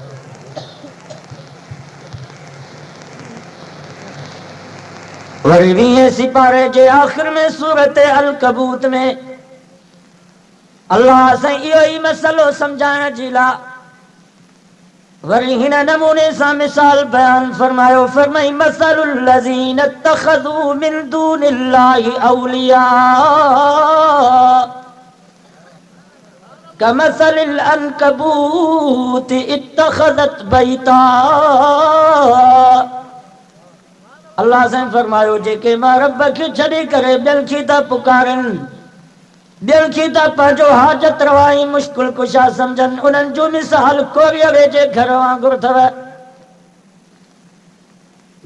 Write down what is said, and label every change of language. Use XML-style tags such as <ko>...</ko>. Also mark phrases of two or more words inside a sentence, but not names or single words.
<sd>वरी 20 सिपारे जे आख़िर में सूरत अलकबूत में अल्लाह साईं इहो ई मसलो सम्झाइण जे लाइ वरी हिन नमूने सां मिसाल बयान फरमायो, फरमाई</sd> <ar>مثل الذين اتخذوا من دون الله أولياء كمثل العنكبوت اتخذت بيتا.</ar> <sd>अल्लाह साईं फरमायो, जेके मां रब खे छॾे करे ॿियनि खे था पुकारनि, ॿियनि खे था पंहिंजो हाजत रवाई मुश्किल कुशा सम्झनि, उन्हनि जो मिसाल कोरियरे जे घर वांगुरु अथव।</sd>